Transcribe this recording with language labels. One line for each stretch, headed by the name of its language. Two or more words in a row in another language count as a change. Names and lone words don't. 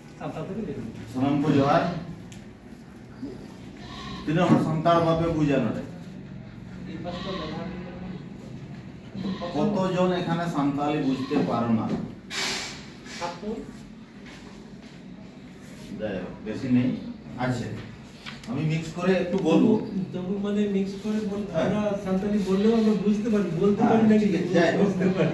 Santali: ᱵᱷᱟᱥᱟ ᱛᱮᱜᱮ ᱞᱤᱠᱷᱚᱱ ᱥᱟᱱᱟᱢ ᱠᱚ ᱡᱚᱦᱟᱨ ᱛᱤᱱᱟᱹᱜ ᱦᱚᱲ ᱥᱟᱱᱛᱟᱲ ᱵᱟᱯᱮ
Bangla: বুঝা নরে কতজন এখানে সান্তালি বুঝতে পারো না বেশি নেই আছে আমি মিক্স করে একটু বলবো তবু মানে মিক্স করে বলতে আমরা সান্তালি বললেও আমরা বুঝতে পারি বলতে পারি না কি বুঝতে পারি